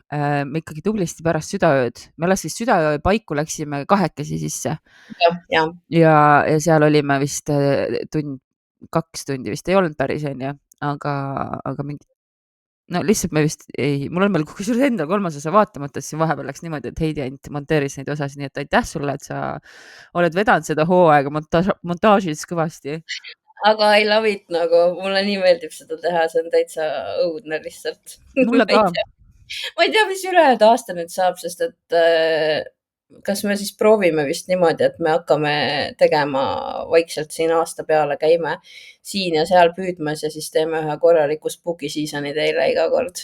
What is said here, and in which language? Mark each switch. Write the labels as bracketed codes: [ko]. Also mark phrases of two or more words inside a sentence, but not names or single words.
[et] Me ikkagi tublisti pärast südaööd, me alles vist südaöö paiku läksime 2 sisse ja seal olime vist 2 tundi vist ei olnud päris, onju, aga mingi, no lihtsalt me vist ei, mul on veel kusjuures endal 3. osa vaatamata, siis vahepeal läks niimoodi, et Heidi ainult monteeris neid osasid, nii et aitäh sulle, et sa oled vedanud seda hooaega montaažis kõvasti. Aga [en] I love it [et] nagu, mulle nii meeldib seda teha, see on täitsa õudne lihtsalt. Mulle ka. Ma ei tea, mis ülejäänud aasta nüüd saab, sest et kas me siis proovime vist niimoodi, et me hakkame tegema vaikselt siin aasta peale, käime siin ja seal püüdmas ja siis teeme ühe korraliku [en] spooky season'i [et] teile iga kord.